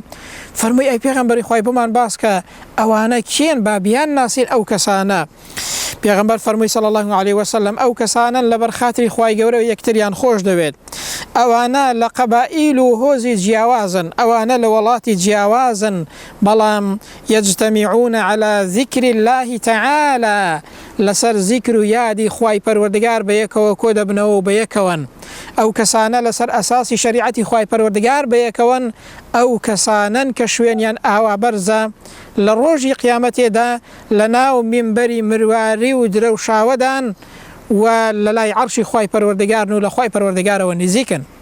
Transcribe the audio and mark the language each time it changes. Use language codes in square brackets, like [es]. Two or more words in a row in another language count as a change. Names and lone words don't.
[ckb] فەرمووی ئەی پێغەمبەری خوای بمان باس کە ئەوانە کێن، با بیان ناسین ئەو کەسانە. پێغەمبەر فەرمووی [ar] صلی الله عليه وسلم [ckb] ئەو کەسانن لەبەر خاتری خوای گەورە یەکتریان خۆش دەوێت، ئەوانە لە قەبائیل و هۆزی جیاوازن، ئەوانە لە وڵاتی جیاوازن، بەڵام [ar] یەجتەمیعون على ذکر الله تعالى، [ckb] لەسەر ذیکر و یادی خوای پەروەردگار بەیەکەوە کۆ دەبنەوە و بەیەکەون. ئەو کەسانە لەسەر ئەساسی شەریعەتی خوای پەروەردگار بەیەکەون، ئەو کەسانن کە شوێنیان ئاوا بەرزە، لە ڕۆژی قیامەتێدا لە ناو مینبەری مرواری و درەوشاوەدان و لە لای عەرشی خوای پەروەردگارن و لە خوای پەروەردگارەوە نزیکن.